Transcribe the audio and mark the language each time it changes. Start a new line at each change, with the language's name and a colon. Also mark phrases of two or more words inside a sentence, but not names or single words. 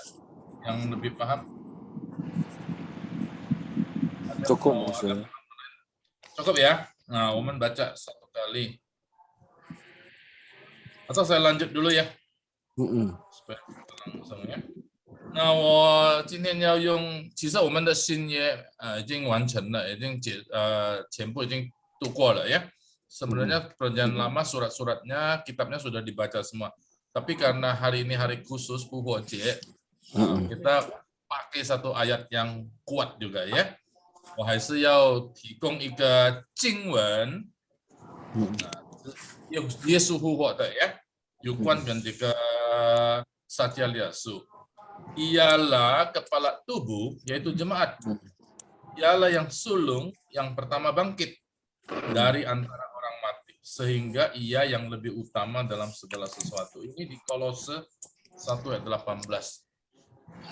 Indonesian: Yang lebih paham? Cukup. Cukup ya? Nah, Oman baca satu kali. Atau saya lanjut dulu ya? Supaya langsung ya.
Chinese: 那我今天要用，其实我们的新约已经完成了，全部已经度过了 ya.
Indonesian: Sebenarnya perjanjian lama surat-suratnya, kitabnya sudah dibaca semua. Tapi karena hari ini hari khusus Puhoje, kita pakai satu ayat yang kuat juga ya.
Chinese: 我还是要提供一个经文，用耶稣复活的呀，有关跟这个撒迦利亚书。
Indonesian: Ialah kepala tubuh, yaitu jemaat. Ialah yang sulung, yang pertama bangkit dari antara orang mati. Sehingga ia yang lebih utama dalam segala sesuatu. Ini di Kolose 1 ayat 18.